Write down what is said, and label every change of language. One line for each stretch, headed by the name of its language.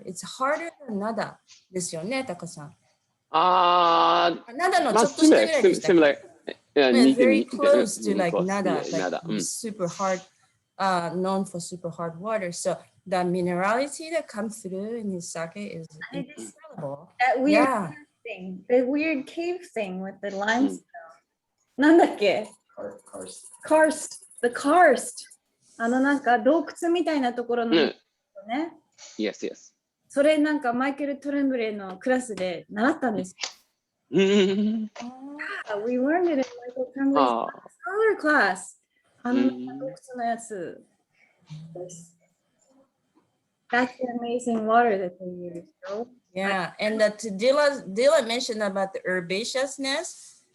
English: It's harder than Nada
Japanese: ですよね、
English: Taka-san. Nada
Japanese: のちょっとしたぐらいでしたっけ？
English: Yeah, very close to like Nada, like super hard, known for super hard water. So the minerality that comes through in his sake is incredible. That weird thing, the weird cave thing with the limestone.
Japanese: なんだっけ？
English: Karst. The karst.
Japanese: なんか洞窟みたいなところのね。
English: Yes, yes.
Japanese: それなんかマイケル・トレンブレーのクラスで習ったんです。
English: We learned it in Michael Tremblay's scholar class.
Japanese: 洞窟のやつ。
English: That's the amazing water that they use. Yeah, and Dilla mentioned about the herbaceousness.